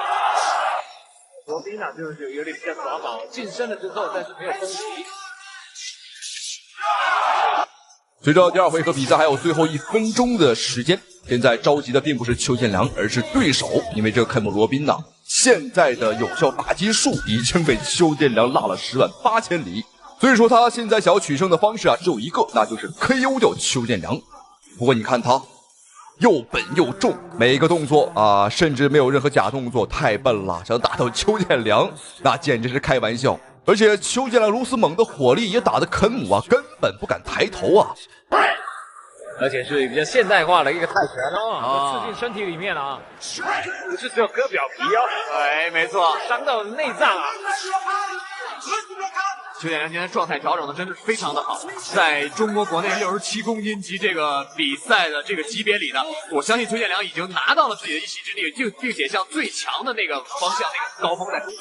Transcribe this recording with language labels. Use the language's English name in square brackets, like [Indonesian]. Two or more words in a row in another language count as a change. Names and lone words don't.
[Chinese] 羅賓啊，就是有點比較耍寶，近身了之後，但是沒有攻擊。隨着第二回合比賽還有最後1分鐘的時間，現在着急的並不是邱建良，而是對手，因為這個肯姆羅賓呢，現在的有效打擊數已經被邱建良落了108000里。所以說他現在想要取勝的方式啊，只有一個，那就是 KO 掉邱建良。不過你看他又笨又重，每一個動作啊，甚至沒有任何假動作，太笨了。想打到邱建良，那簡直是開玩笑。而且邱建良如此猛的火力，也打得肯姆啊根本不敢抬頭啊。而且是比較現代化的一個泰拳哦，刺進身體裡面了啊，不是只有割表皮哦。哎，沒錯，傷到內臟啊。邱建良今天狀態調整的真的是非常的好，在中國國內67公斤級這個比賽的這個級別裡呢，我相信邱建良已經拿到了自己的一席之地，並且向最強的那個方向那個高峰在衝刺。